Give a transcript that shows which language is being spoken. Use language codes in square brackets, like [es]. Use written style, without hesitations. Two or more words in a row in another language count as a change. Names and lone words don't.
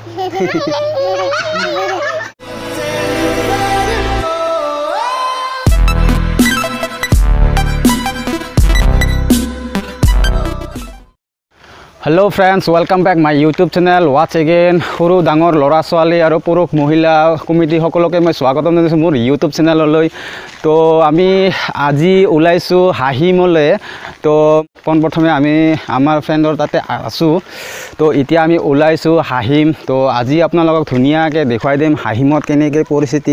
[en] Hello friends, welcome back my YouTube channel. Watch again. [as] সৰু ডাঙৰ ল'ৰা ছোৱালী আৰু পুৰুষ মহিলা committee সকলোকে মই স্বাগতম জনাইছো মোৰ [en] YouTube channel [as] লৈ তো আমি আজি ওলাইছো হাহিমলে তো প্ৰথমে আমি আমাৰ ফ্ৰেণ্ডৰ তাতে আছো তো এতিয়া আমি ওলাইছো হাহিম তো আজি আপোনালোকক ধুনিয়াকে দেখাই দিম হাহিমত কেনেকৈ পৰিস্থিতি